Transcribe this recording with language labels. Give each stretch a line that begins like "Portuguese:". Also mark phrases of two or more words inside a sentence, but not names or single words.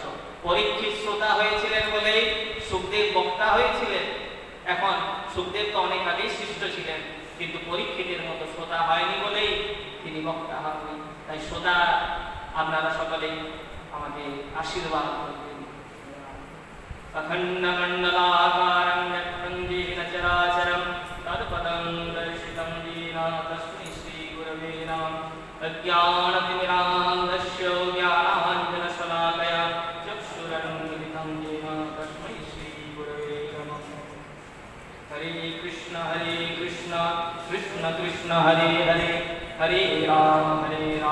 Bangla: পরীক্ষিত শ্রোতা হয়েছিলেন বলেই সুখদেব বক্তা হয়েছিলেন। এখন সুখদেব তো অনেক আগেই সৃষ্ট ছিলেন, কিন্তু পরীক্ষিতের মতো শ্রোতা হয়নি বলেই তিনি বক্তা হননি। তাই শ্রোতা আপনারা সকলেই আমাকে আশীর্বাদ করবেন।
Sanskrit: अखण्डमण्डलाकारं व्यक्तं येन चराचरं तत्पदं दर्शितं येन तस्मै श्रीगुरवे नमः। अज्ञानतिमिरान्धस्य ज्ञानाञ्जनशलाकया चक्षुरुन्मिलितं येन तस्मै श्रीगुरवे नमः। हरे कृष्ण कृष्ण कृष्ण हरे हरे हरे राम